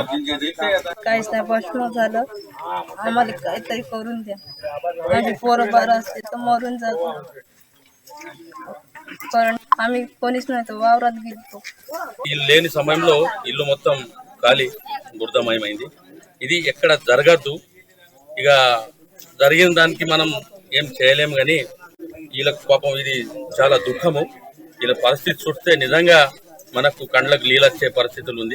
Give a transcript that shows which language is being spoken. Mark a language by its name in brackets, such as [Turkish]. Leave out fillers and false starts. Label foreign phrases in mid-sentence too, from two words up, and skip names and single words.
[Marathi] काहीच नाही प्रश्न झालं आम्हाला काहीतरी करून द्या माझे पोरं बारा असते तर मरून जातो कारण आम्ही कोणीच नाही तर वावरात गेलो [Telugu] ఇల్లు లేని సమయంలో ఇల్లు మొత్తం ఖాళీ బురదమయమైంది. ఇది ఎక్కడ జరగద్దు. ఇక జరిగిన దానికి మనం ఏం చేయలేము కానీ వీళ్ళకు పాపం ఇది చాలా దుఃఖము. వీళ్ళ పరిస్థితి చూస్తే నిజంగా మనకు కండ్లకు నీళ్ళొచ్చే పరిస్థితులు ఉంది.